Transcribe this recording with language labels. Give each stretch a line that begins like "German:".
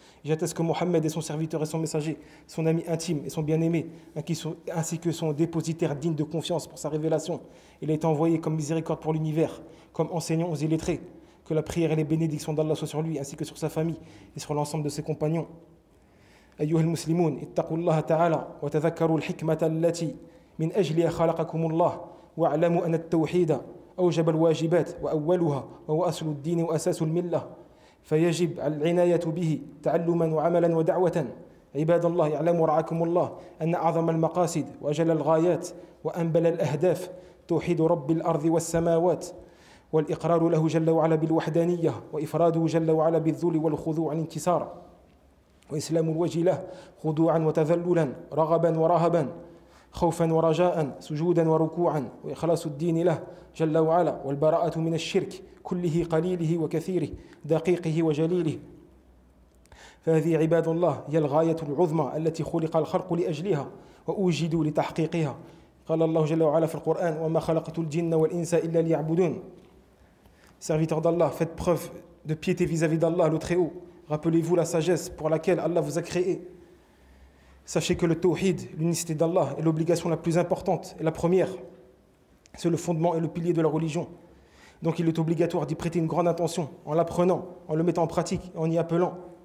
French: Et j'atteste que Mohammed est son serviteur et son messager, son ami intime et son bien-aimé, ainsi que son dépositaire digne de confiance pour sa révélation. Il a été envoyé comme miséricorde pour l'univers, comme enseignant aux illettrés. Que la prière et les bénédictions d'Allah soient sur lui, ainsi que sur sa famille et sur l'ensemble de ses compagnons.
Arabic: أيها المسلمون اتقوا الله تعالى وتذكروا الحكمة التي من أجلها خلقكم الله، واعلموا أن التوحيد أوجب الواجبات وأولها وهو أصل الدين وأساس الملة، فيجب العناية به تعلما وعملا ودعوة. عباد الله اعلموا رعاكم الله أن أعظم المقاصد وأجل الغايات وأنبل الأهداف توحيد رب الأرض والسماوات، والإقرار له جل وعلا بالوحدانية، وإفراده جل وعلا بالذل والخضوع والانكسار، وإسلام الوجه له خضوعا وتذللا، رغبا ورهبا، خوفا ورجاء، سجودا وركوعا، وإخلاص الدين له جل وعلا، والبراءة من الشرك كله قليله وكثيره، دقيقه وجليله. فهذه عباد الله هي الغاية العظمى التي خلق الخلق لأجلها وأوجدوا لتحقيقها. قال الله جل وعلا في القرآن: وما خلقت الجن والإنس إلا ليعبدون.
French: Serviteurs d'Allah, faites preuve de piété vis-à-vis d'Allah le Très-Haut. Rappelez-vous la sagesse pour laquelle Allah vous a créé. Sachez que le tawhid, l'unicité d'Allah, est l'obligation la plus importante et la première. C'est le fondement et le pilier de la religion. Donc il est obligatoire d'y prêter une grande attention en l'apprenant, en le mettant en pratique, en y appelant.